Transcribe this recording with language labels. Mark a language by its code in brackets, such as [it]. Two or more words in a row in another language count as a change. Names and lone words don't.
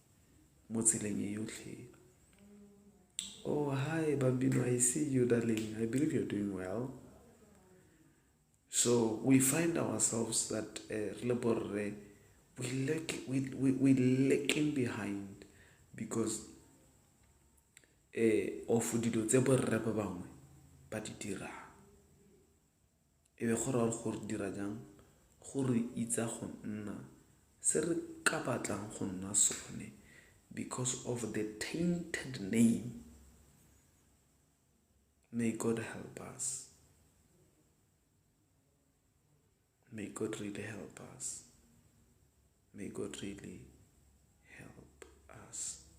[en] Oh, hi, Bambino, I see you, darling. I believe you're doing well. So we find ourselves that we lacking behind because of [tn] dilo tse borre ba bangwe ba di dirang. Ebe gore dira jang gore itsa go nna se re ka batlang go nna sone [en] because of the tainted name. May God help us. May God really help us. May God really help us.